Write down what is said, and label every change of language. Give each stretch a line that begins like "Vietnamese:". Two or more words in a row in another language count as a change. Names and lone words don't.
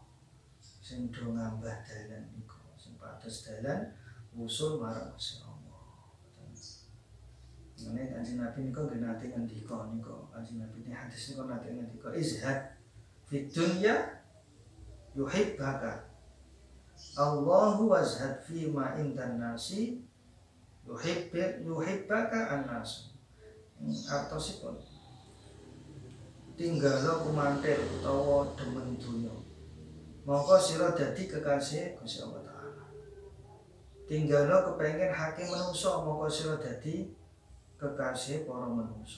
Javanese: Sing do ngambah dalan niku sing pados dalan usul marang Gusti Allah. Mene Kanjeng Nabi niku nate ngendika niku Kanjeng Nabi ini hadis niku nate ngendika
Arabic: ازهد في الدنيا يحبك الله وازهد فيما عند الناس يحبك الناس.
Javanese: Artosipun tinggalo kumantil utawa demen dunya mongko sira dadi kekasih Gusti Allah Ta'ala. Tinggalno kepengin hakim manungsa mongko sira dadi kekasih para manungsa.